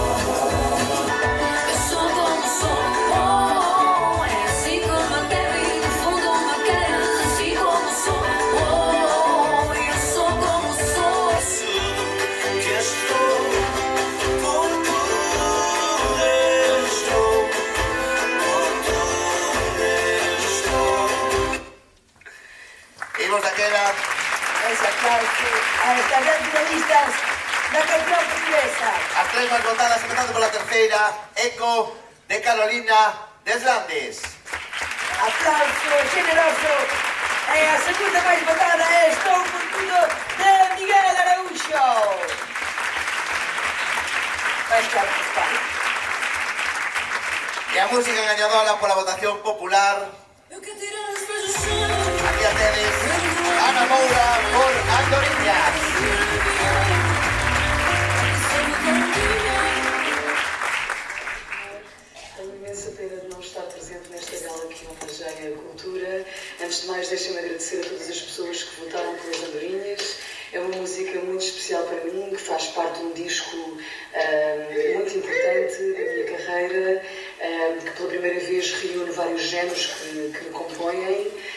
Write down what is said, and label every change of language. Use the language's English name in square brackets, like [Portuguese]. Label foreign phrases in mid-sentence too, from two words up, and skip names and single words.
[Portuguese] Eu sou como sou, oh, é assim como a terra e no fundo uma queda, assim como sou, oh, eu sou como sou. Que estou por tudo estou, por tudo estou. [Galician] Imos daquela Ese aplauso a estas 10 finalistas da canción portuguesa. as 3 máis votadas, empezando pola terceira, Eco de Carolina Deslandes. Aplauso generoso. E a segunda máis votada é Estou por tudo de Miguel Araújo. Vai estar por España. E a música gañadora pola votación popular, [Portuguese] Eu quero tirar [Galician] aquí a tedes Ana Moura por Andoriñas. [Portuguese] Tenho imensa pena de não estar presente nesta gala que homenageia a cultura. Antes de mais, deixem-me agradecer a todas as pessoas que votaram pelas Andorinhas. É uma música muito especial para mim, que faz parte de um disco muito importante da minha carreira, que pela primeira vez reúne vários géneros que me compõem.